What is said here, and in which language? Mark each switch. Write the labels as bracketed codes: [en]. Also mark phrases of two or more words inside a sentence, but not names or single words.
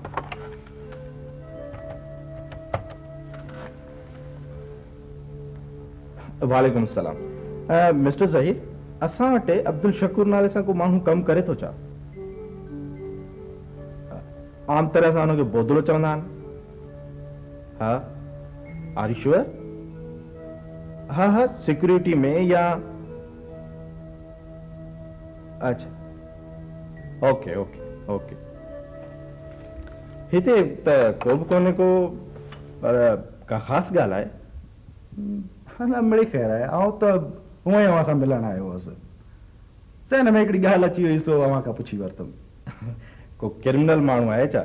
[sd] वालेकुम सलाम मिस्टर ज़हीर असां वटि अब्दुल शकूर नाले सां को माण्हू कमु करे थो छा आम तरह सां हुनखे बोदलो चवंदा आहिनि हाँ [en] are you sure [sd] हाँ सिक्योरिटी में या अच्छा ओके हिते त को बि कोन्हे को पर का ख़ासि ॻाल्हि आहे न मिड़ी ख़ैर आहे ऐं त हूअं ई अव्हां सां मिलण आयो हुअसि सेन में हिकिड़ी ॻाल्हि अची वई सो अव्हां खां पुछी वरितुमि को क्रिमिनल माण्हू आहे छा